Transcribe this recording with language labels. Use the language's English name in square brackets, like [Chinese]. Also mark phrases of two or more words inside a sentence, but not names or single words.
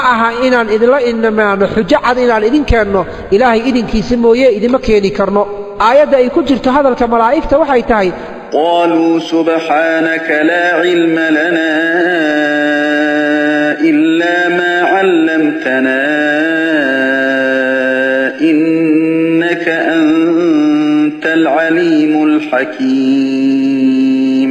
[Somali] aha inaan idila inamaano xujjad inaan idin keenno ilaahay idinkiisa mooyee idima keeni karno aayada ay ku jirto hadalka malaa'ikta waxay tahay [Arabic] قالوا سبحانك لا علم لنا إلا ما علمتنا إنك أنت حكيم